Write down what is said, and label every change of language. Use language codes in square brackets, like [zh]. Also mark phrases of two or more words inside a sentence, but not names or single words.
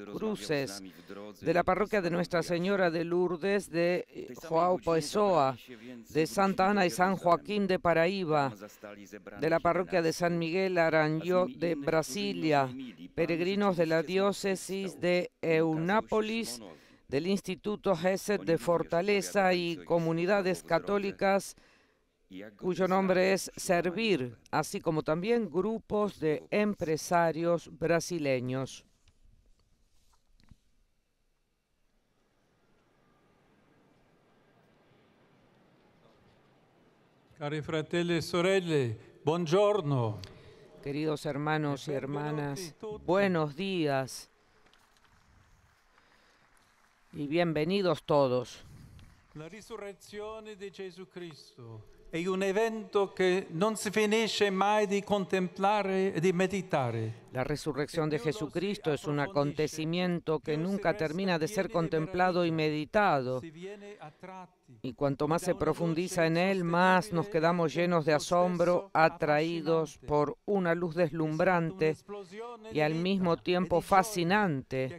[es] Cruzes, de la parroquia de Nuestra Señora de Lourdes de João Pessoa, de Santa Ana y San Joaquín de Paraíba, de la parroquia de San Miguel Aranhó de Brasilia, peregrinos de la diócesis de Eunápolis, del Instituto Gesed de Fortaleza y comunidades católicas cuyo nombre es Servir, así como también grupos de empresarios brasileños. [it] Cari fratelli e sorelle, buongiorno. [es] Queridos hermanos y hermanas, buenos días y bienvenidos todos. [it] La risurrezione di Gesù Cristo è un evento che non si finisce mai di contemplare e di meditare. [es] La resurrección de Jesucristo es un acontecimiento que nunca termina de ser contemplado y meditado. Y cuanto más se profundiza en él, más nos quedamos llenos de asombro, atraídos por una luz deslumbrante y al mismo tiempo fascinante.